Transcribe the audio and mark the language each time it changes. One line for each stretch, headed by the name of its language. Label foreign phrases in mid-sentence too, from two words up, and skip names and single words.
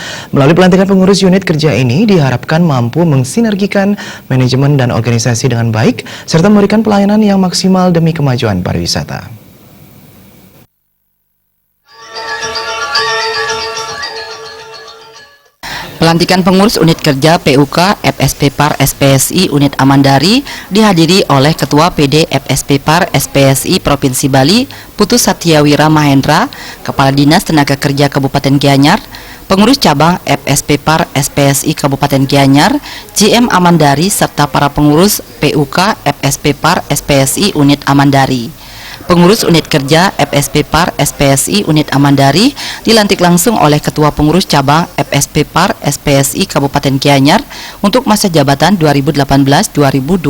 Indonesian: Melalui pelantikan pengurus unit kerja ini diharapkan mampu mensinergikan manajemen dan organisasi dengan baik, serta memberikan pelayanan yang maksimal demi kemajuan pariwisata. Pelantikan pengurus unit kerja PUK FSP Par SPSI unit Amandari dihadiri oleh Ketua PD FSP Par SPSI Provinsi Bali, Putu Satyawira Mahendra, Kepala Dinas Tenaga Kerja Kabupaten Gianyar, pengurus cabang FSP Par SPSI Kabupaten Gianyar, GM Amandari, serta para pengurus PUK FSP Par SPSI unit Amandari. Pengurus unit kerja FSP Par SPSI unit Amandari dilantik langsung oleh Ketua Pengurus Cabang FSP Par SPSI Kabupaten Gianyar untuk masa jabatan 2018-2022.